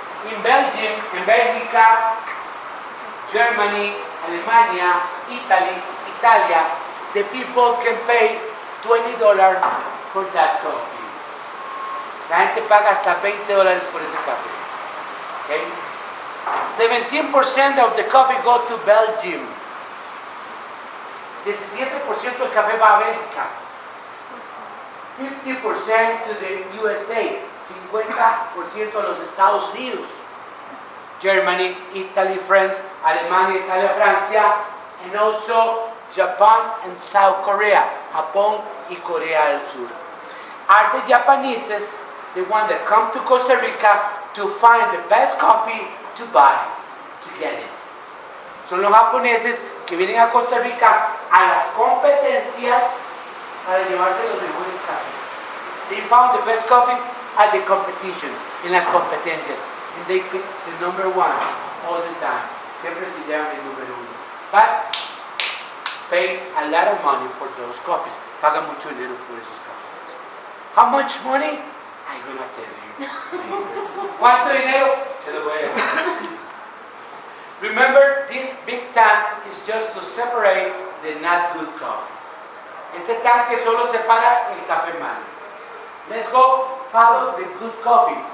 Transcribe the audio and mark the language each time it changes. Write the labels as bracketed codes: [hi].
[en] In Belgium, [es] en Bélgica, [en] Germany, Alemania, Italia, the people can pay $20 for that coffee. [es] La gente paga hasta $20 por ese café. [en] Okay? 17% of the coffee go to Belgium. [es] 17% del café va a Bélgica. [en] 50% to the USA. [es] 50% a los Estados Unidos. [en] Germany, Italy, France, Alemania, Italia, Francia, and also Japan and South Korea, [es] Japón y Corea del Sur. [en] Are the Japanese the one that come to Costa Rica to find the best coffee to buy, to get it? [es] Son los japoneses que vienen a Costa Rica a las competencias para llevarse los mejores cafés. [en] They found the best coffees at the competition, [es] en las competencias. [en] And they pick the number one all the time. [es] Siempre se llevan el número uno. [en] But pay a lot of money for those coffees. [es] Pagan mucho dinero por esos cafés. [en] How much money? I'm gonna tell you. [es] ¿Cuánto dinero? Se lo voy a decir. [en] Remember, this big tank is just to separate the not good coffee. [es] Este tanque solo separa el café malo. [en] Let's go follow the good coffee.